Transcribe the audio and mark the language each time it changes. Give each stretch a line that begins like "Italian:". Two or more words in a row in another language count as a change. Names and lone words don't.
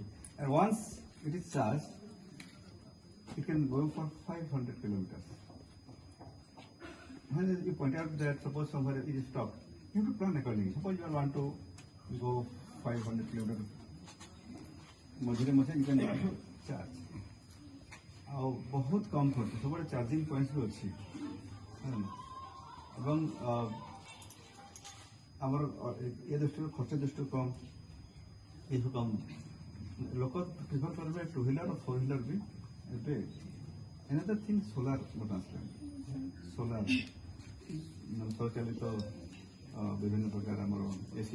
English: And once it is charged, it can go for 500 kilometers. When you point out that suppose somewhere it is stopped, you have to plan accordingly. Suppose you want to go 500 kilometers, मझे you can also charge.
Odia: ଆଉ ବହୁତ କମ୍ ଖର୍ଚ୍ଚ ସବୁବେଳେ ଚାର୍ଜିଂ ପଏଣ୍ଟ ବି ଅଛି ଏବଂ ଆମର ଏ ଦୃଷ୍ଟିରୁ ଖର୍ଚ୍ଚ ଦୃଷ୍ଟିରୁ କମ୍ ଏସବୁ କମ୍ ଲୋକ ପ୍ରିଫର କରିବେ
English: two wheeler four wheeler
Odia: ବି ଏବେ
English: another thing solar
Odia: ଆସିଲାଣି solar ସୌରଚାଳିତ ବିଭିନ୍ନ ପ୍ରକାର ଆମର ଏସି